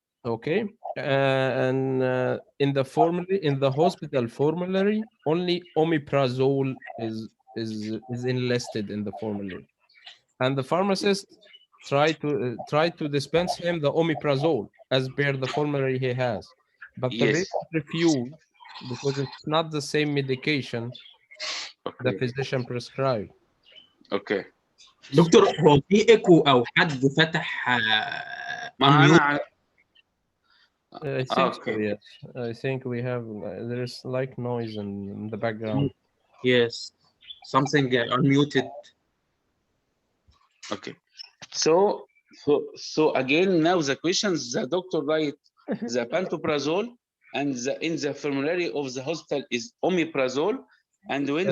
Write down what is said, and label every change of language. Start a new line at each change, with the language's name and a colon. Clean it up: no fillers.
English: Okay, and in the hospital formulary, only omeprazole is enlisted in the formulary, and the pharmacist try to dispense him the omeprazole as per the formulary he has, but the Yes. patient refused because it's not the same medication the Okay. physician prescribed. Okay.
Arabic: دكتور هو في ايكو او حد فتح ما
English: unmute؟
Arabic: أنا
English: I think so, okay. yes. I think we have there's like noise in the background. Yes, something unmuted. Okay. So again, now the questions, the doctor write the pantoprazole, and in the formulary of the hospital is omeprazole, and when